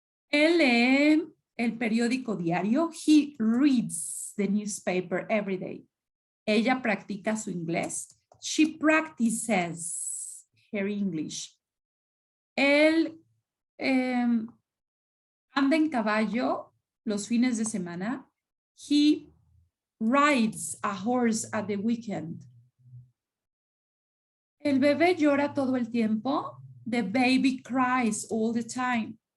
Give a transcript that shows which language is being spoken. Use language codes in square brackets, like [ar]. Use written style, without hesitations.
[es] Él lee el periódico diario, [en] he reads the newspaper every day. [es] Ella practica su inglés, [en] she practices her English. [es] Él anda en caballo los fines de semana. [en] He rides a horse at the weekend. [es] El bebé llora todo el tiempo. [en] The baby cries all the time.